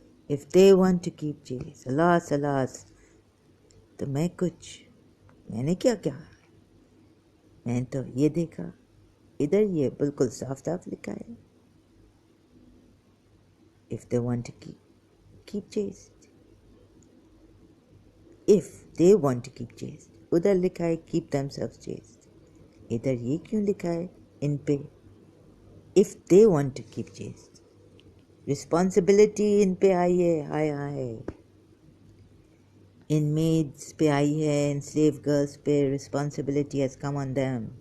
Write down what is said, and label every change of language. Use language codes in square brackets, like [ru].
[en] If they want to keep chaste, [ur] اللہ تو میں نے کیا میں نے تو یہ دیکھا، ادھر یہ بالکل صاف لکھا ہے [en] if they want to keep chaste. if they want to keep chaste، [ur] ادھر لکھا ہے [en] keep themselves chaste. [ur] ادھر یہ کیوں لکھا ہے ان پہ [en] if they want to keep chaste؟ [ur] Responsibility ان پہ آئی ہے، ہائے ان میڈس پہ آئی ہے، ان سلیو گرلس پہ [en] responsibility has come on them.